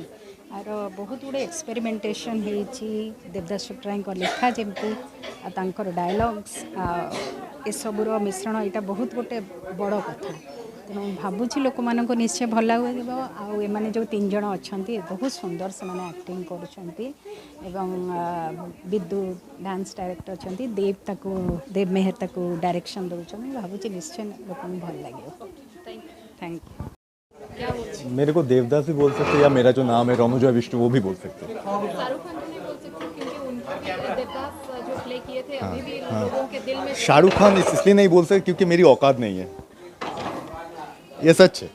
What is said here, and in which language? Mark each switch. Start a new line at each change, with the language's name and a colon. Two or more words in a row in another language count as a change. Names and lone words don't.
Odia: ଆର ବହୁତ ଗୁଡ଼ିଏ ଏକ୍ସପେରିମେଣ୍ଟେସନ୍ ହେଇଛି। ଦେବଦାସ ଚୋପ୍ରାଙ୍କ ଲେଖା ଯେମିତି ଆଉ ତାଙ୍କର ଡାୟଲଗ୍ସ ଏସବୁର ମିଶ୍ରଣ ଏଇଟା ବହୁତ ଗୋଟେ ବଡ଼ କଥା। ତେଣୁ ଭାବୁଛି ଲୋକମାନଙ୍କୁ ନିଶ୍ଚୟ ଭଲ ଲାଗିବ। ଆଉ ଏମାନେ ଯେଉଁ 3 ଜଣ ଅଛନ୍ତି ବହୁତ ସୁନ୍ଦର ସେମାନେ ଆକ୍ଟିଂ କରୁଛନ୍ତି ଏବଂ ବିଦୁ
English: dance director
Odia: ଅଛନ୍ତି, ଦେବ ମେହେର ତାକୁ ଡାଇରେକ୍ସନ୍ ଦେଉଛନ୍ତି। ଭାବୁଛି ନିଶ୍ଚୟ ଲୋକଙ୍କୁ ଭଲ ଲାଗିବ।
English: thank you.
Hindi: मेरे को देवदास भी बोल सकते हैं या मेरा जो नाम है रोमोजॉय विष्णु वो भी बोल सकते हैं। शाहरुख खान को नहीं बोल सकते क्योंकि उनका भी देवदास जो प्ले किए थे अभी भी लोगों के दिल में। शाहरुख खान इसलिए नहीं बोल सकते क्योंकि मेरी औकात नहीं है, ये सच है।